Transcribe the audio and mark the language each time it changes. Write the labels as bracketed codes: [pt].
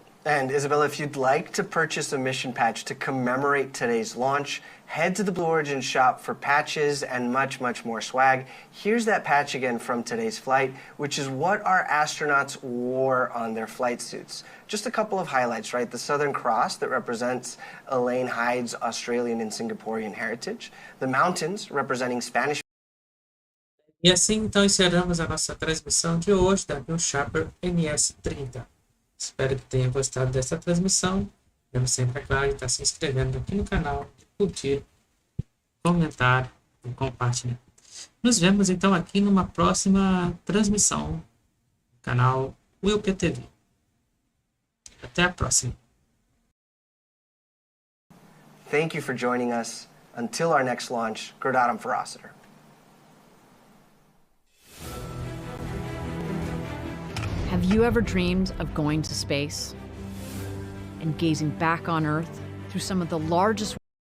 [en] And Isabella, if you'd like to purchase a mission patch to commemorate today's launch, head to the Blue Origin shop for patches and much, much more swag. Here's that patch again from today's flight, which is what our astronauts wore on their flight suits. Just a couple of highlights, right? The Southern Cross that represents Elaine Hyde's Australian and Singaporean heritage. The mountains representing Spanish. [pt] E assim, então, encerramos a nossa transmissão de hoje da Shepard NS-30. Espero que tenha gostado dessa transmissão. Como sempre, é claro, está se inscrevendo aqui no canal, curtir, comentar e compartilhar. Nos vemos, então, aqui numa próxima transmissão no canal WillPTV. Até a próxima. [en] Thank you for joining us. Until our next launch, Gradatum Ferociter. Have you ever dreamed of going to space and gazing back on Earth through some of the largest